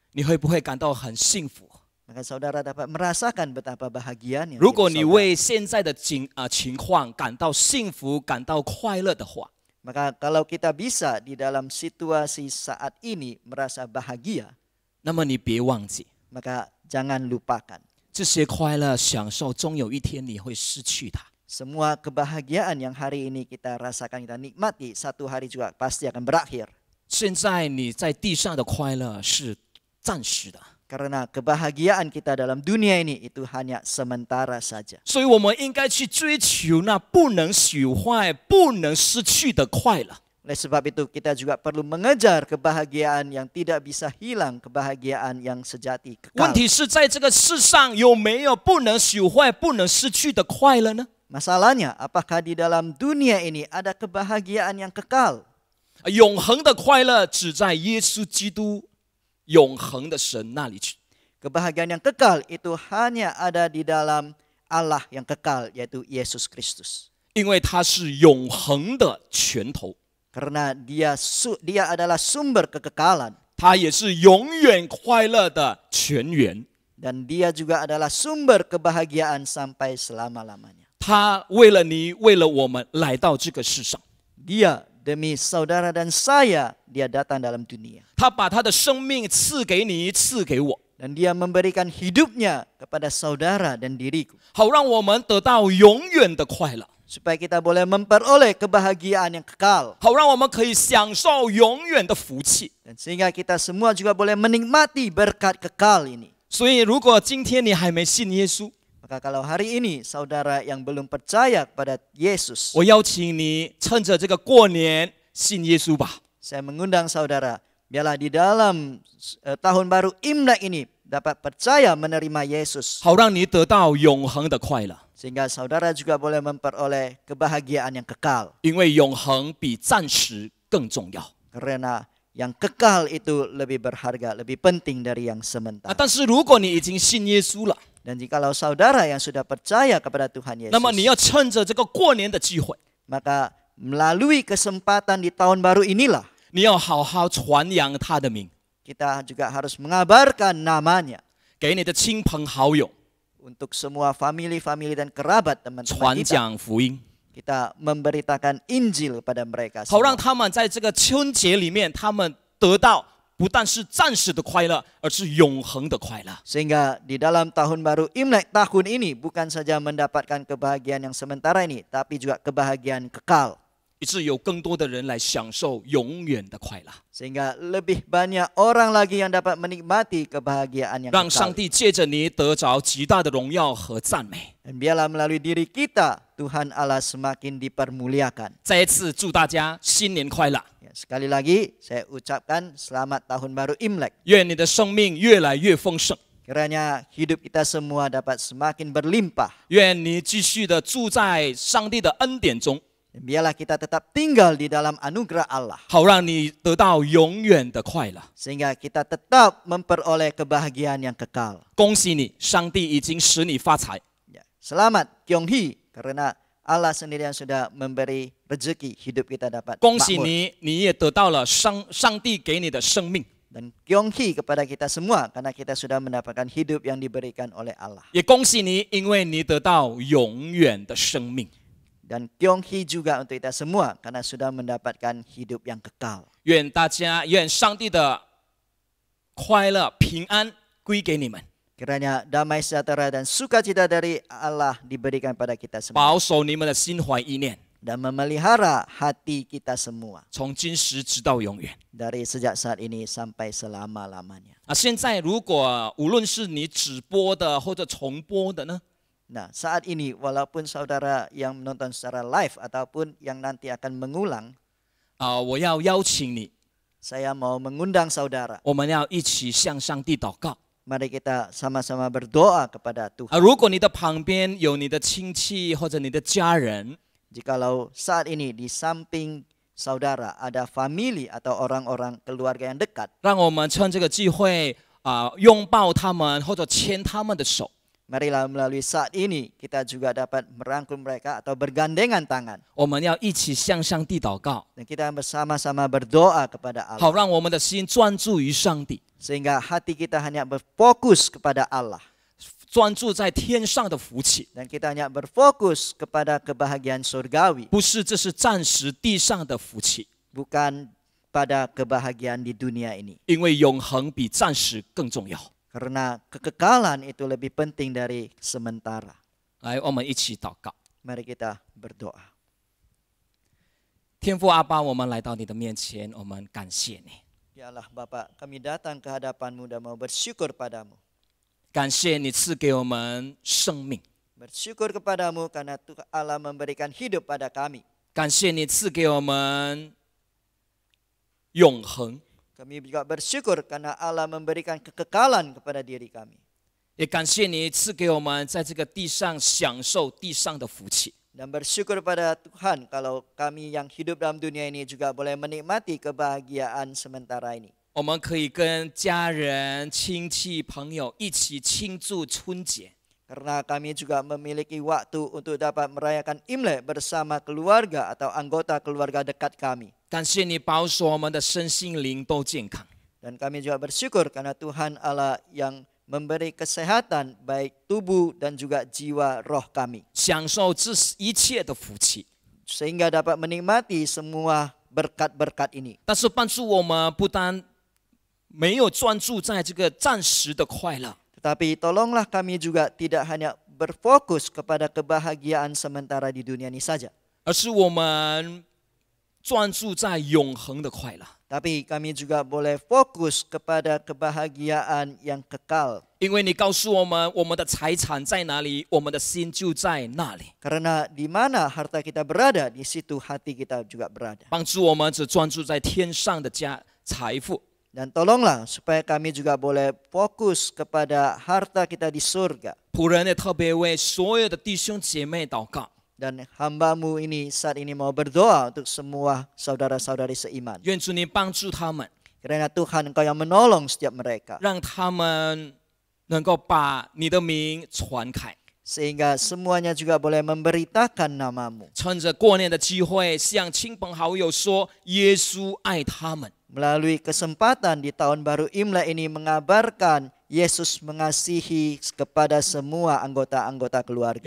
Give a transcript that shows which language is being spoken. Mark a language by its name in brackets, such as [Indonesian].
[Chinese] 你会不会感到很幸福？ [Indonesian] Maka saudara dapat merasakan betapa bahagianya. [Chinese] 如果你为现在的情况感到幸福、感到快乐的话， [Indonesian] Maka kalau kita bisa di dalam situasi saat ini merasa bahagia, [Chinese] 那么你别忘记， [Indonesian] maka jangan lupakan [Chinese] 这些快乐享受，终有一天你会失去它。 [Indonesian] semua kebahagiaan yang hari ini kita rasakan, kita nikmati, satu hari juga pasti akan berakhir. [Chinese] 现在你在地上的快乐是暂时的， [Indonesian] Karena kebahagiaan kita dalam dunia ini itu hanya sementara saja. [Chinese] 所以我们应该去追求那不能朽坏、不能失去的快乐。 [Indonesian] Oleh sebab itu kita juga perlu mengejar kebahagiaan yang tidak bisa hilang, kebahagiaan yang sejati, [Chinese] 问题是在这个世上有没有不能朽坏、不能失去的快乐呢？ [Indonesian] Masalahnya, apakah di dalam dunia ini ada kebahagiaan yang kekal? [Chinese] 永恒的快乐只在耶稣基督永恒的神那里去。 [Indonesian] Kebahagiaan yang kekal itu hanya ada di dalam Allah yang kekal, yaitu Yesus Kristus. [Chinese] 因为他是永恒的源头， [Indonesian] Karena dia adalah sumber kekekalan. [Chinese] 他也是永远快乐的泉源。 [Indonesian] Dan dia juga adalah sumber kebahagiaan sampai selama-lamanya. [Chinese] 他为了你，为了我们来到这个世上， [Indonesian] Dia demi saudara dan saya, dia datang dalam dunia. [Chinese] 他把他的生命赐给你，赐给我， [Indonesian] Dan dia memberikan hidupnya kepada saudara dan diriku. [Chinese] 好让我们得到永远的快乐， [Indonesian] Supaya kita boleh memperoleh kebahagiaan yang kekal. [Chinese] 好让我们可以享受永远的福气。 [Indonesian] Dan sehingga kita semua juga boleh menikmati berkat kekal ini. [Chinese] 所以，如果今天你还没信耶稣， [Indonesian] Maka kalau hari ini saudara yang belum percaya kepada Yesus, [Chinese] 我邀请你趁着这个过年信耶稣吧。 [Indonesian] saya mengundang saudara, biarlah di dalam tahun baru Imlek ini dapat percaya menerima Yesus. [Chinese] 好让你得到永恒的快乐， [Indonesian] Sehingga saudara juga boleh memperoleh kebahagiaan yang kekal. [Chinese] 因为永恒比暂时更重要。 [Indonesian] Karena yang kekal itu lebih berharga, lebih penting dari yang sementara. [Chinese] 但是如果你已经信耶稣了， [Indonesian] Dan jikalau saudara yang sudah percaya kepada Tuhan [Chinese] 那么你 [Indonesian] Yesus, [Chinese] 要趁着这个过年的机会， [Indonesian] maka melalui kesempatan di tahun baru inilah [Chinese] 你要好好传扬他的名， [Indonesian] kita juga harus mengabarkan namanya [Chinese] 给你的亲朋好友 [Indonesian] untuk semua famili-famili dan kerabat teman-teman [Chinese] 传 [Indonesian] kita. [Chinese] 讲福音， [Indonesian] Kita memberitakan Injil pada mereka [Chinese] 好让 [Indonesian] semua. [Chinese] 他们在这个春节里面，他们得到不但是暂时的快乐，而是永恒的快乐。 [Indonesian] Sehingga di dalam tahun baru Imlek tahun ini bukan saja mendapatkan kebahagiaan yang sementara ini, tapi juga kebahagiaan kekal. [Chinese] 以致有更多的人来享受永远的快乐。 [Indonesian] Sehingga lebih banyak orang lagi yang dapat menikmati kebahagiaan yang [Chinese] 让上 [Indonesian] kekal. [Chinese] 帝借着你得着极大的荣耀和赞美。 [Indonesian] Dan biarlah melalui diri kita, Tuhan Allah semakin dipermuliakan. [Chinese] 再一次祝大家新年快乐， [Indonesian] Ya, sekali lagi, saya ucapkan selamat Tahun Baru Imlek. [Chinese] 愿你的生命越来越丰盛， [Indonesian] Kiranya hidup kita semua dapat semakin berlimpah. [Chinese] 愿你继续的住在上帝的恩典中， [Indonesian] Dan biarlah kita tetap tinggal di dalam anugerah Allah. [Chinese] 好让你得到永远的快乐。 [Indonesian] Sehingga kita tetap memperoleh kebahagiaan yang kekal. [Chinese] 恭喜你，上帝已经使你发财。 [Indonesian] Ya, selamat Kyonghi karena Allah sendiri yang sudah memberi rezeki hidup kita dapat [Chinese] 恭喜 [Indonesian] makmur. [Chinese] 你，你也得到了上帝给你的生命， [Indonesian] Dan Kyonghi kepada kita semua karena kita sudah mendapatkan hidup yang diberikan oleh Allah. [Chinese] 也恭喜你，因为你得到永远的生命。 [Indonesian] Dan Kyonghi juga untuk kita semua karena sudah mendapatkan hidup yang kekal. [Chinese] 愿大家，愿上帝的快乐、平安归给你们， [Indonesian] Kiranya damai sejahtera dan sukacita dari Allah diberikan pada kita semua. [Chinese] 保守你们的心怀意念， [Indonesian] Dan memelihara hati kita semua. [Chinese] 从今时直到永远。 [Indonesian] Dari sejak saat ini sampai selama-lamanya. [Chinese] 现在如果无论是你直播的或者重播的呢， [Indonesian] Nah, saat ini walaupun saudara yang menonton secara live ataupun yang nanti akan mengulang, [Chinese] 我要邀请你， [Indonesian] saya mau mengundang saudara. [Chinese] 我们要一起向上帝祷告。 [Indonesian] Mari kita sama-sama berdoa kepada Tuhan. [Chinese] 如果你的旁边有你的亲戚或者你的家人， [Indonesian] Jikalau saat ini di samping saudara ada famili atau orang-orang keluarga yang dekat, [Chinese] 让我们趁这个机会拥抱他们或者牵他们的手。 [Indonesian] marilah melalui saat ini kita juga dapat merangkul mereka atau bergandengan tangan. [Chinese] 我们要一起向上帝祷告， [Indonesian] Dan kita bersama-sama berdoa kepada [Chinese] 好 [Indonesian] Allah. [Chinese] 让我们的心专注于上帝， [Indonesian] Sehingga hati kita hanya berfokus kepada Allah. [Chinese] 专注在天上的福气， [Indonesian] Dan kita hanya berfokus kepada kebahagiaan surgawi. [Chinese] 不是这是暂时地上的福气， [Indonesian] Bukan pada kebahagiaan di dunia ini. [Chinese] 因为永恒比暂时更重要。 [Indonesian] Karena kekekalan itu lebih penting dari sementara. [Chinese] 来，我们一起祷告。 [Indonesian] Mari kita berdoa. [Chinese] 天父阿爸，我们来到你的面前，我们感谢你， [Indonesian] Ya Allah Bapa, kami datang ke hadapan-Mu dan mau bersyukur padamu. [Chinese] 感谢你赐给我们生命， [Indonesian] Bersyukur kepadamu karena Tuhan Allah memberikan hidup pada kami. [Chinese] 感谢你赐给我们永恒， [Indonesian] Kami juga bersyukur karena Allah memberikan kekekalan kepada diri kami. [Chinese] 也感谢你赐给我们在这个地上享受地上的福气。 [Indonesian] Dan bersyukur pada Tuhan kalau kami yang hidup dalam dunia ini juga boleh menikmati kebahagiaan sementara ini. [Chinese] 我们可以跟家人、亲戚、朋友一起庆祝春节， [Indonesian] Karena kami juga memiliki waktu untuk dapat merayakan Imlek bersama keluarga atau anggota keluarga dekat kami. [Chinese] 感谢你保守我们的身心灵都健康。 [Indonesian] Dan kami juga bersyukur karena Tuhan Allah yang memberi kesehatan baik tubuh dan juga jiwa roh kami. [Chinese] 享受这一切的福气， [Indonesian] Sehingga dapat menikmati semua berkat-berkat ini. [Chinese] 但是帮助我们不单没有专注在这个暂时的快乐， [Indonesian] Tetapi tolonglah kami juga tidak hanya berfokus kepada kebahagiaan sementara di dunia ini saja. [Chinese] 而是我们专注在永恒的快乐。 [Indonesian] Tapi kami juga boleh fokus kepada kebahagiaan yang kekal. [Chinese] 因为你告诉我们，我们的财产在哪里，我们的心就在那里。 [Indonesian] Karena di mana harta kita berada, di situ hati kita juga berada. [Chinese] 帮助我们只专注在天上的财富， [Indonesian] Dan tolonglah supaya kami juga boleh fokus kepada harta kita di surga. [Chinese] 仆人也特别为所有的弟兄姐妹祷告， [Indonesian] Dan hamba-Mu ini saat ini mau berdoa untuk semua saudara-saudari seiman. [Chinese] 愿主你帮助他们， [Indonesian] Karena Tuhan Engkau yang menolong setiap mereka. [Chinese] 让他们能够把你的名传开。 [Indonesian] Sehingga semuanya juga boleh memberitakan nama-Mu. [Chinese] 趁着过年的机会，向亲朋好友说，耶稣爱他们。 [Indonesian] Melalui kesempatan di tahun baru Imlek ini mengabarkan Yesus mengasihi kepada semua anggota-anggota keluarga.